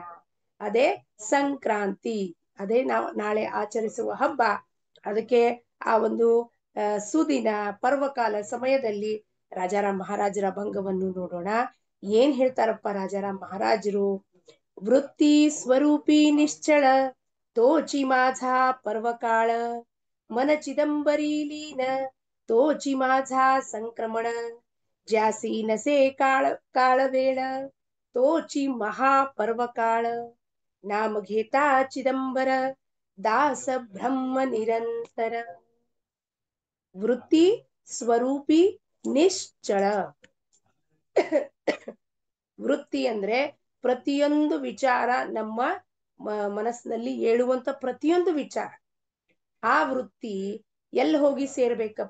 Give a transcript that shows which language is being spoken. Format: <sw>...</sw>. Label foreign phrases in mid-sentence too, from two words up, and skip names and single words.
<kn>ಅದೇ ಸಂಕ್ರಾಂತಿ. ಅದೇ ನಾವು ನಾಳೆ ಆಚರಿಸುವ ಹಬ್ಬ. ಅದಕ್ಕೆ ಆ ಒಂದು ಸುದಿನ ಪರ್ವಕಾಲ ಸಮಯದಲ್ಲಿ ರಾಜಾರಾಮ್ ಮಹಾರಾಜರ ಭಂಗವನ್ನು ನೋಡೋಣ. ಏನ್ ಹೇಳ್ತಾರಪ್ಪ ರಾಜಾರಾಮ್ ಮಹಾರಾಜರು?</kn> <mr>वृत्ती स्वरूपी निश्चळ तोचि माझा पर्वकाळ, मन चिदंबरी लीन तोची माझा संक्रमण, ज्यासी नसे काळ वेळ तोची महापर्वकाळ, नाम घेता चिदंबर दास ब्रह्म निरंतर. वृत्ती स्वरूपी निश्चळ.</mr> <kn>ವೃತ್ತಿ ಅಂದ್ರೆ ಪ್ರತಿಯೊಂದು ವಿಚಾರ, ನಮ್ಮ ಮನಸ್ಸಿನಲ್ಲಿ ಏಳುವಂತ ಪ್ರತಿಯೊಂದು ವಿಚಾರ, ಆ ವೃತ್ತಿ ಎಲ್ಲಿ ಹೋಗಿ ಸೇರ್ಬೇಕಪ್ಪ?</kn>